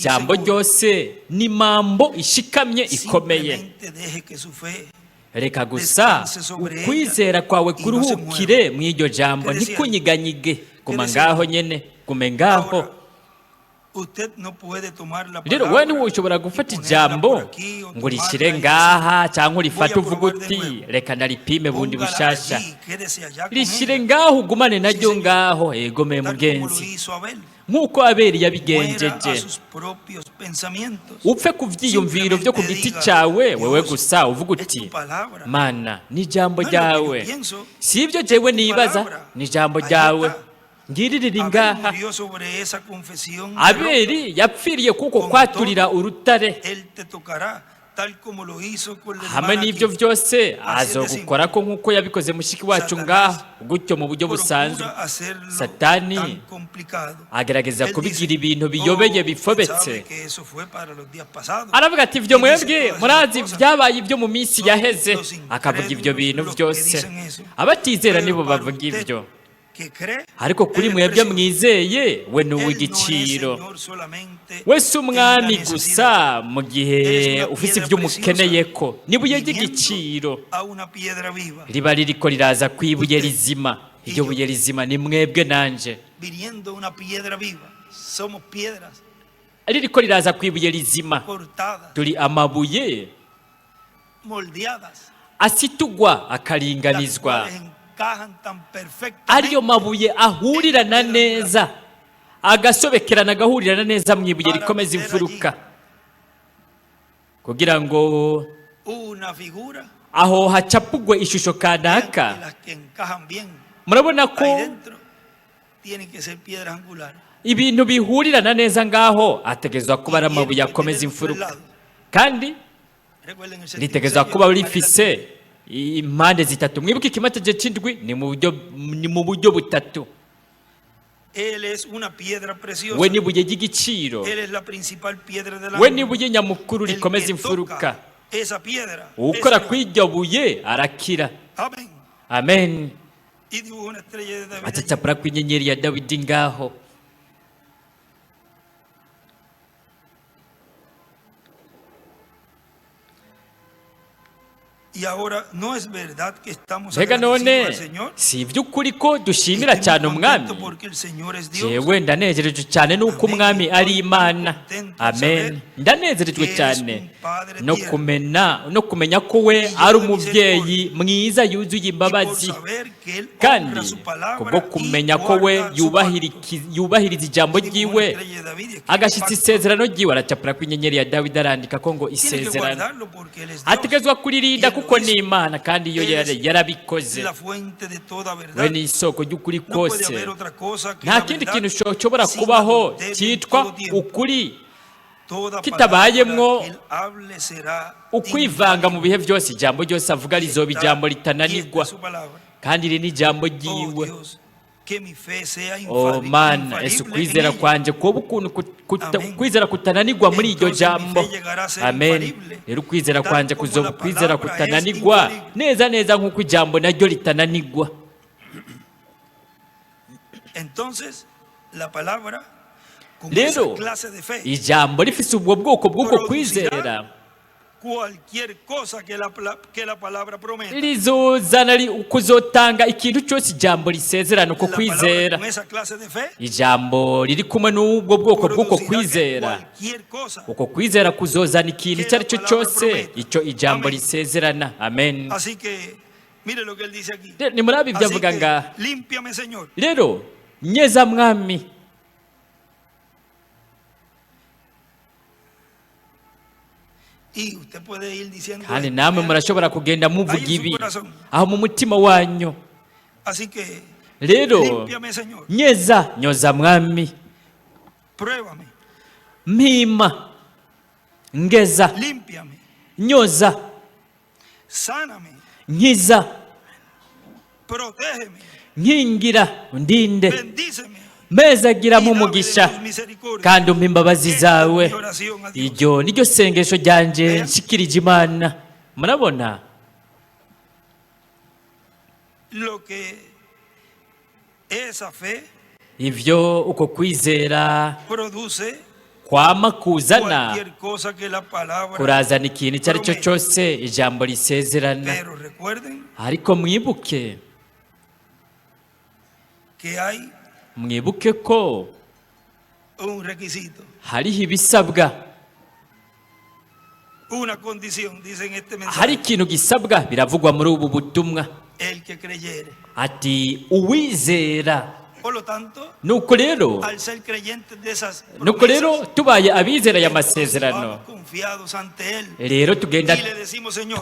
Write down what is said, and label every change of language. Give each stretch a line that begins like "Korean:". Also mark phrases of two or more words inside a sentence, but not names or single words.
Rundi: ijambo
Spanish: segura.
Rundi: ryose ni mambo ishikamye ikomeye.
Spanish: Simplemente deje que su fe
Rundi: Reka gusa ukwizera kwawe kuruhukire mu iryo jambo, ntikunyiganyige. Guma ngaho nyene, gume ngaho.
Spanish: Ahora, usted no puede tomar la
Rundi: Rero
Spanish: palabra
Rundi: wowe ntiwoshobora gufata
Spanish: y ponerla
Rundi: ijambo
Spanish: por aquí o
Rundi: ngo
Spanish: tomarla
Rundi: urishyire
Spanish: y
Rundi: ngaha cyangwa urifate
Spanish: Voy a
Rundi: uvuge
Spanish: probar de
Rundi: uti
Spanish: nuevo.
Rundi: reka ndaripime bundi
Spanish: póngala
Rundi: bushasha.
Spanish: allí, quédese allá con
Rundi: Rishyire
Spanish: ella,
Rundi: ngaho ugumane naryo
Spanish: señor.
Rundi: ngaho, egomeye
Spanish: tal como lo
Rundi: mugenzi,
Spanish: hizo Abel.
Rundi: nk'uko Abeli
Spanish: Muera a
Rundi: yabigenjeje.
Spanish: sus propios pensamientos.
Rundi: Upfe ku byiyumviro byo ku giti cyawe, wewe gusa uvuga uti Mana ni ijambo ryawe, si ibyo jewe nibaza, ni ijambo ryawe, ngiririre Abel ngaha.
Spanish: murió sobre esa confesión.
Rundi: Abeli yapfiriye kuko kwaturira urutare,
Spanish: Él te tocará tal como lo hizo con la
Rundi: hamwe
Spanish: hermana
Rundi: n'ibyo
Spanish: aquí.
Rundi: byose azogukora ko nk'uko yabikoze mushiki wacu ngaho, gutyo mu buryo busanzwe.
Spanish: Procura hacerlo
Rundi: Satani
Spanish: tan complicado.
Rundi: agerageza
Spanish: Él
Rundi: kubigira
Spanish: dice,
Rundi: ibintu biyobeye
Spanish: "Oh,
Rundi: bifobetse."
Spanish: sabe que eso fue para los días pasados."
Rundi: Aravuga ati ibyo
Spanish: Y dice
Rundi: mwebwe
Spanish: todas
Rundi: murazi
Spanish: esas cosas.
Rundi: byabaye ibyo mu minsi yaheze,
Spanish: Los incrédulos,
Rundi: akavuga ibyo bintu
Spanish: los que
Rundi: byose.
Spanish: dicen eso.
Rundi: Abatizera
Spanish: Pero
Rundi: nibo
Spanish: para
Rundi: bavuga
Spanish: usted
Rundi: ibyo,
Spanish: que cree,
Rundi: ariko kuri
Spanish: él es
Rundi: mwebwe
Spanish: precioso.
Rundi: mwizeye we ni
Spanish: Él no es
Rundi: uw'igiciro.
Spanish: Señor solamente
Rundi: We si
Spanish: en la
Rundi: umwami
Spanish: necesidad.
Rundi: gusa mu gihe
Spanish: Eres una
Rundi: ufite
Spanish: piedra
Rundi: ibyo umukeneye
Spanish: preciosa,
Rundi: ko, n'ibuye
Spanish: viniendo
Rundi: ry'igiciro
Spanish: a una piedra viva,
Rundi: riba ririko riraza ku ibuye
Spanish: Usted
Rundi: rizima.
Spanish: y
Rundi: Iryo
Spanish: yo.
Rundi: buye rizima ni mwebwe nanje,
Spanish: viniendo a una piedra viva. Somos piedras
Rundi: ririko riraza ku ibuye rizima.
Spanish: cortadas,
Rundi: Turi amabuye
Spanish: moldeadas,
Rundi: asitugwa
Spanish: las
Rundi: akaringanizwa,
Spanish: cuales encajan tan perfectamente
Rundi: ariyo mabuye ahurirana neza, agasobekerana agahurirana neza mu ibuye rikomeza imfuruka, kugira ngo
Spanish: una figura
Rundi: aho hacapugwe ishusho
Spanish: y
Rundi: kanaka.
Spanish: las que encajan bien
Rundi: Murabona
Spanish: ahí
Rundi: ko
Spanish: dentro tienen que ser piedras angulares.
Rundi: ibintu bihurirana neza ngaho ategezwa kuba ari amabuye akomeza imfuruka, kandi
Spanish: Recuerden el séptimo
Rundi: ritegezwa
Spanish: sello,
Rundi: kuba
Spanish: la
Rundi: rifise impande zitatu. Mwibuke ikimategeko cy'indwi ni mu buryo butatu.
Spanish: Él es una piedra preciosa.
Rundi: We ni ibuye ry'igiciro,
Spanish: Él es la principal piedra de la
Rundi: we ni ibuye nyamukuru
Spanish: El
Rundi: rikomeza
Spanish: que
Rundi: imfuruka.
Spanish: toca esa piedra.
Rundi: Ukora
Spanish: es
Rundi: kuri iryo buye arakira.
Spanish: Amén. Amen. Y dibujó una estrella de David. allí.
Rundi: Acacapura ku inyenyeri ya Dawidi ngaho.
Spanish: Y ahora no es verdad que estamos
Rundi: Mbega
Spanish: agradecidos
Rundi: none
Spanish: al Señor.
Rundi: si iby'ukuri ko dushimira
Spanish: Estoy
Rundi: cyane
Spanish: muy
Rundi: umwami.
Spanish: contento porque el Señor es Dios.
Rundi: Jewe ndanezerejwe cyane nuko umwami ari Imana. Amen. Ndanezerejwe cyane no kumenya ko we ari umubyeyi mwiza yuzuye
Spanish: Y por
Rundi: imbabazi,
Spanish: saber que Él
Rundi: kandi
Spanish: honra su palabra
Rundi: kubwo
Spanish: y
Rundi: kumenya ko we
Spanish: guarda su pacto.
Rundi: yubahiriza ijambo
Spanish: Y dibujó una
Rundi: ryiwe,
Spanish: estrella de David y escribió
Rundi: agashyitsa
Spanish: pacto.
Rundi: isezerano ryiwe. Aracapura ku inyenyeri ya Dawidi arandika ko ngo
Spanish: Tiene que
Rundi: isezerano
Spanish: guardarlo porque Él es Dios.
Rundi: ategezwa kuririnda
Spanish: Y él lo
Rundi: kuko
Spanish: hizo.
Rundi: ni Imana, kandi iyo yarabikoze.
Spanish: La fuente de toda
Rundi: We
Spanish: verdad.
Rundi: ni isoko ry'ukuri
Spanish: No puede
Rundi: kose.
Spanish: haber otra cosa que
Rundi: Nta
Spanish: la
Rundi: kindi
Spanish: verdad
Rundi: kintu gishobora
Spanish: sin
Rundi: kubaho
Spanish: adulterio en
Rundi: cyitwa
Spanish: todo tiempo.
Rundi: ukuri
Spanish: Toda
Rundi: kitabayemwo
Spanish: palabra que Él hable será
Rundi: ukwivanga mu bihe byose. Ijambo ryose avuga rizoba
Spanish: Está
Rundi: ijambo
Spanish: quieta
Rundi: ritananirwa,
Spanish: su palabra.
Rundi: kandi iri ni ijambo
Spanish: Oh
Rundi: ryiwe.
Spanish: Dios, que mi fe sea
Rundi: Oh mana,
Spanish: infalible
Rundi: ese
Spanish: en
Rundi: ukwizera
Spanish: ella.
Rundi: kwanje kuba ukuntu
Spanish: Amen.
Rundi: kwizera kutananirwa muri iryo
Spanish: Entonces mi
Rundi: jambo.
Spanish: fe llegará a ser
Rundi: Amen.
Spanish: infalible,
Rundi: Rero ukwizera
Spanish: tal
Rundi: kwanje
Spanish: como
Rundi: kuzoba
Spanish: la
Rundi: ukwizera
Spanish: palabra
Rundi: kutananirwa
Spanish: es infalible.
Rundi: neza neza nk'uko ijambo naryo ritananirwa.
Spanish: Entonces, la palabra con
Rundi: rero
Spanish: esa clase de fe,
Rundi: ijambo rifise ubwo bwoko bw'uko kwizera
Spanish: cualquier cosa que la palabra promete.
Rundi: rizozana kuzotanga ikintu cyose ijambo risezerana uko
Spanish: La palabra
Rundi: kwizera.
Spanish: con esa clase de fe
Rundi: Ijambo riri kumwe n'ubwo bwoko bw'uko
Spanish: producirá que
Rundi: kwizera,
Spanish: cualquier cosa.
Rundi: uko kwizera kuzozana ikintu icyo ari cyo cyose icyo ijambo
Spanish: Amen.
Rundi: risezerana. Amen.
Spanish: Así que mire lo que él dice aquí.
Rundi: Ni muri abi
Spanish: Así
Rundi: byavuga
Spanish: que
Rundi: nga
Spanish: límpiame, Señor.
Rundi: rero nyeza mwami,
Spanish: Y usted puede ir diciendo
Rundi: kandi
Spanish: esto,
Rundi: namwe
Spanish: ¿verdad?
Rundi: murashobora kugenda muvuga
Spanish: Ahí en su
Rundi: ibi
Spanish: corazón.
Rundi: aho mu mutima wanyu.
Spanish: Así que
Rundi: Rero
Spanish: límpiame, Señor.
Rundi: nyeza, nyoza mwami,
Spanish: Pruébame.
Rundi: mpima, ngeza,
Spanish: Límpiame.
Rundi: nyoza,
Spanish: Sáname.
Rundi: nkiza,
Spanish: Protégeme.
Rundi: nkingira, undinde,
Spanish: Bendíceme.
Rundi: mpezagira
Spanish: Y
Rundi: mu
Spanish: dame de
Rundi: mugisha
Spanish: tus misericordias.
Rundi: kandi umpa imbabazi
Spanish: Esta es
Rundi: zawe.
Spanish: mi oración a Dios.
Rundi: Iryo niryo sengesho ryanje Aya. nshikirije Imana. Murabona
Spanish: Lo que esa fe
Rundi: ivyo uko kwizera
Spanish: produce
Rundi: kwama kuzana
Spanish: cualquier cosa que la palabra.
Rundi: kurazana ikintu icyo ari cyo cyose ijambo risezerana.
Spanish: Pero recuerden
Rundi: Ariko mwibuke
Spanish: que hay
Rundi: mwibuke ko
Spanish: un requisito,
Rundi: hariho ibisabwa,
Spanish: una condición, dice en este mensaje.
Rundi: hari ikintu gisabwa biravugwa muri ubu butumwa
Spanish: El que creyere.
Rundi: ati uwizera.
Spanish: Por lo tanto,
Rundi: Nuko rero
Spanish: al ser creyentes de esas
Rundi: nuko rero
Spanish: promesas,
Rundi: tubaye abizera aya
Spanish: entonces
Rundi: masezerano,
Spanish: vamos confiados ante Él
Rundi: rero tugenda
Spanish: y le decimos, Señor,